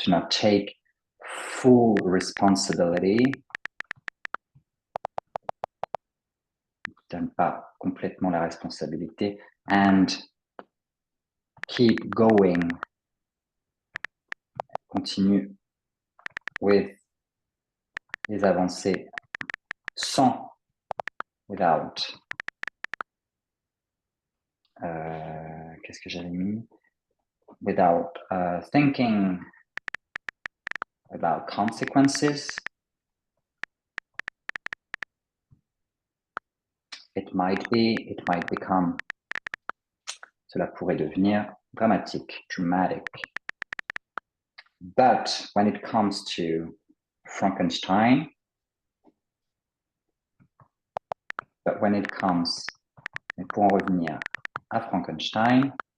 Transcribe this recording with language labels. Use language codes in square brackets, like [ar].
[en] Do not take full responsibility, [fr] donne pas complètement la responsabilité, [en] and keep going, continue with [fr] les avancées sans, [en] without, [fr] qu'est-ce que j'avais mis? [en] Without thinking about consequences, it might be, it might become. [fr] Cela pourrait devenir dramatique, dramatic. [en] But when it comes to Frankenstein, but when it comes, [fr] mais pour en revenir à Frankenstein,